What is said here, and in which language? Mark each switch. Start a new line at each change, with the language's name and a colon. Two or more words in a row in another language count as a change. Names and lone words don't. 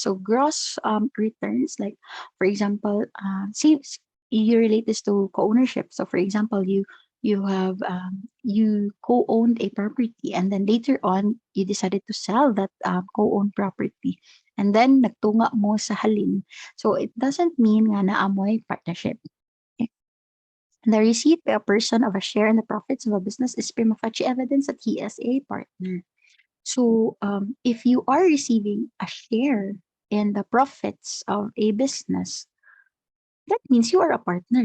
English: So gross returns, like for example, see you relate this to co-ownership. So for example, you co-owned a property and then later on you decided to sell that co-owned property and then
Hiligaynon: nagtunga mo sa halin.
English: So it doesn't mean
Hiligaynon: nga naamoy
English: partnership. The receipt by a person of a share in the profits of a business is
Latin: prima facie
English: evidence that he is a partner. So, if you are receiving a share in the profits of a business, that means you are a partner.